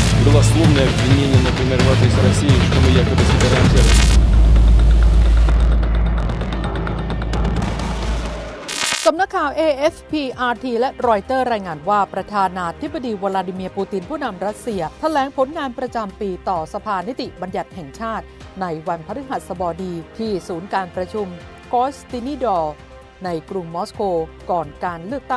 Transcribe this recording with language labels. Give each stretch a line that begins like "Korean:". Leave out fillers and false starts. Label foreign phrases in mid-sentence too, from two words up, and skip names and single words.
Russian: голословные обвинения, например, в адрес России, что мы якобы собираем террор.
Thai: สำนักข่าว AFP RT และรอยเตอร์รายงานว่าประธานาธิบดีวลาดิเมียร์ปูตินผู้นำรัสเซียแถลงผลงานประจำปีต่อสภานิติบัญญัติแห่งชาติใน วันพฤหัสบดีที่ศูนย์การประชุมกอสตินิดอร์ในกรุงมอสโกก่อนการเลือกตั้